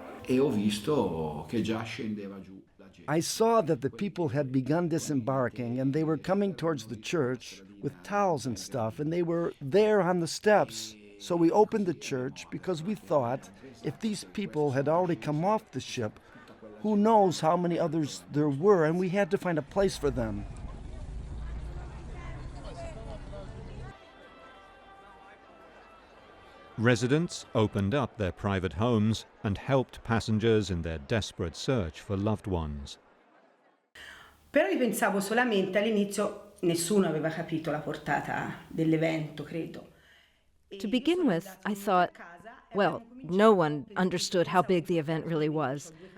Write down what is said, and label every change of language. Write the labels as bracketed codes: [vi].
[it] e ho visto che già scendeva giù la gente. [en] I saw that the people had begun disembarking and they were coming towards the church with towels and stuff, and they were there on the steps. So we opened the church because we thought if these people had already come off the ship, who knows how many others there were, and we had to find a place for them. Residents opened up their private homes and helped passengers in their desperate search for loved ones. [it] Però io pensavo solamente all'inizio, nessuno aveva capito la portata dell'evento, credo. [en] To begin with, I thought, well, no one understood how big the event really was.